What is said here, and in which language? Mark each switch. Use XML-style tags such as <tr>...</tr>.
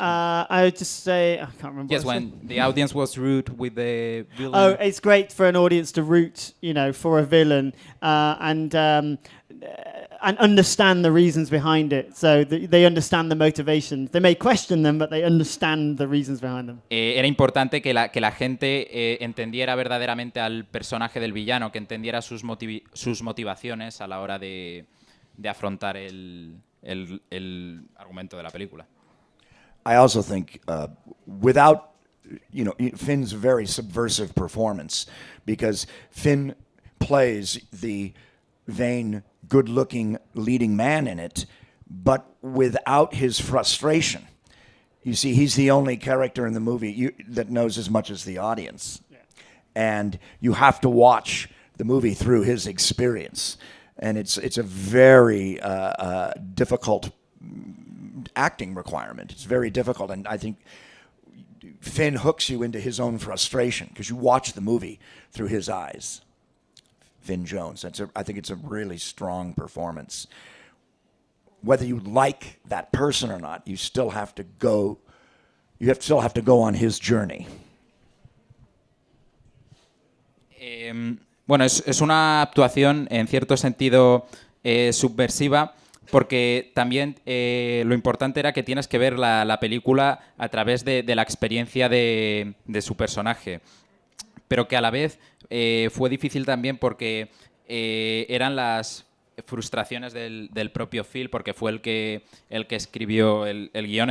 <en>I would just say, I can't remember. Yes, what I when said. the audience was rude with the villain. Oh, it's great for an audience to root, for a villain and understand the reasons behind it. So they understand the motivations. They may question them, but they understand the reasons behind them.</en> <es>Era importante que la gente entendiera verdaderamente al personaje del villano, que entendiera sus motivaciones a la hora de afrontar el argumento de la película.</es> <en>I also think without, Finn's very subversive performance, because Finn plays the vain, good-looking leading man in it, but without his frustration. You see, he's the only character in the movie that knows as much as the audience. Yeah. And you have to watch the movie through his experience. And it's a very difficult acting requirement. It's very difficult, and I think Finn hooks you into his own frustration because you watch the movie through his eyes. Finn Jones. I think it's a really strong performance. Whether you like that person or not, you still have to go. Still have to go on his journey.</en> <es>Bueno, es una actuación en cierto sentido subversiva, porque también lo importante era que tienes que ver la película a través de la experiencia de su personaje, pero que a la vez fue difícil también porque eran las frustraciones del propio Phil, porque fue el que escribió el guión.</es>